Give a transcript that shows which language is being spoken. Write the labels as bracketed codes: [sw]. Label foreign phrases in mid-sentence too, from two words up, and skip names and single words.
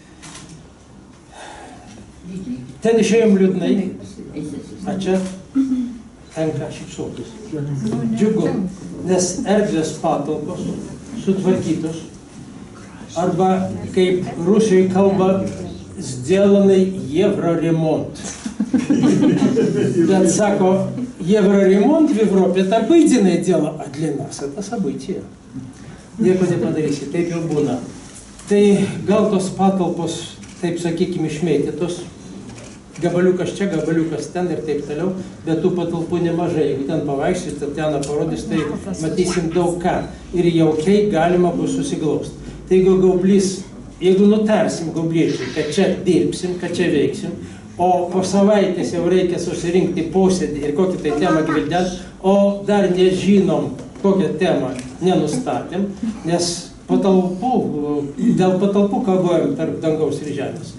[lt] Ten išėjom liūdnai, a čia tenka šypsotis. Džiugu, nes erdvės patalpos sutvarkytos, arba kaip Rusijai kalba, [ru] сделанный евроремонт. [lt] Bet sako, [ru] евроремонт в Европе это обыденное дело, а для нас это событие. [lt] Nieko nepadarysi, taip jau būna. Tai gal tos patalpos, taip sakykime, išmėtytos, gabaliukas čia, gabaliukas ten ir taip toliau, bet tų patalpų nemažai. Jeigu ten pavaikščiai, Tatjana parodys, tai matysim daug ką. Ir jaukiai galima bus susiglausti. Tai jeigu gaublys jeigu nutarsim Gaubliečiui, kad čia dirbsim, kad čia veiksim, o po savaitės jau reikia susirinkti posėdį ir kokį tai temą gvildent, o dar nežinom, kokią temą nenustatėm, nes dėl patalpų kalbojam tarp dangaus ir žemės.